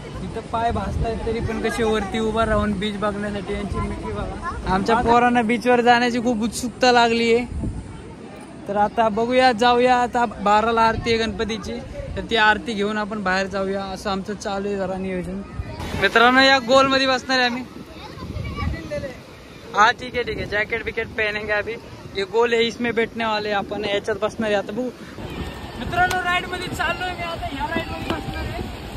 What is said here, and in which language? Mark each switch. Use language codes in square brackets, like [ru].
[mr] इथं पाय भासतायत तरी पण कसे वरती उभा राहून बीच बघण्यासाठी यांची मिठी बघा. आमच्या पोरांना बीचवर जाण्याची खूप उत्सुकता लागली आहे. तर आता बघूया, जाऊया. आता 12ला आरती आहे गणपतीची, तर ती आरती घेऊन आपण बाहेर जाऊया असं आमचं चालू आहे जरा नियोजन. मित्रांनो या गोल मध्ये बसणार आहे आम्ही. [hi] हाँ ठीक है जैकेट विकेट पहनेंगे अभी. ये गोल है, इसमें बैठने वाले [mr] आपण याच्यात बसणार आहे. आता बघू मित्रांनो, राईड मध्ये चाललोय मी आता. ह्या राईड मध्ये बसणार आहे.